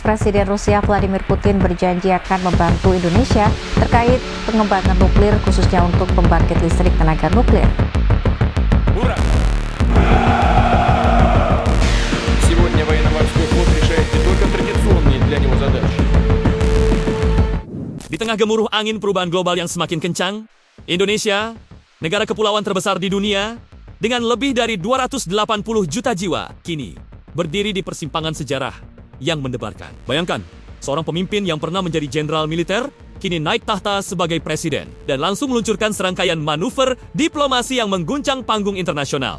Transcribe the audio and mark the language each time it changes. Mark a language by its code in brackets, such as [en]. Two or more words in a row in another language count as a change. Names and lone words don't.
[id] Presiden Rusia Vladimir Putin berjanji akan membantu Indonesia terkait pengembangan nuklir khususnya untuk pembangkit listrik tenaga nuklir. [ru] Ура! Сегодня военно-морской флот решает не только традиционные для него задачи. [id] Di tengah gemuruh angin perubahan global yang semakin kencang, Indonesia, negara kepulauan terbesar di dunia, dengan lebih dari 280 juta jiwa, kini berdiri di persimpangan sejarah yang mendebarkan. Bayangkan, seorang pemimpin yang pernah menjadi jenderal militer, kini naik tahta sebagai presiden, dan langsung meluncurkan serangkaian manuver diplomasi yang mengguncang panggung internasional.